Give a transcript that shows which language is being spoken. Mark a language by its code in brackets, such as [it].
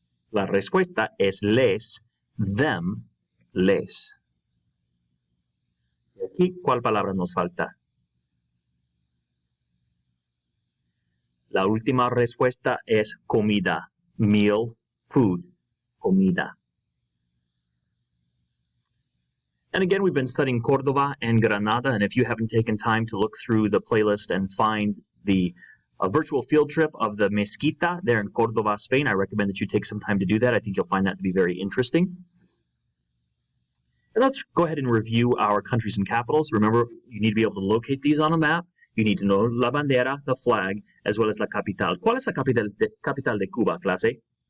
[es] La respuesta es les, them, les. Y aquí, ¿cuál palabra nos falta? La última respuesta es comida, meal, food, comida. [en] And again, we've been studying Córdoba and Granada, and if you haven't taken time to look through the playlist and find the virtual field trip of the Mezquita there in Córdoba, Spain, I recommend that you take some time to do that. I think you'll find that to be very interesting. And let's go ahead and review our countries and capitals. Remember, you need to be able to locate these on a map. You need to know la bandera, the flag, as well as la capital. [es] ¿Cuál es la capital de Cuba, clase?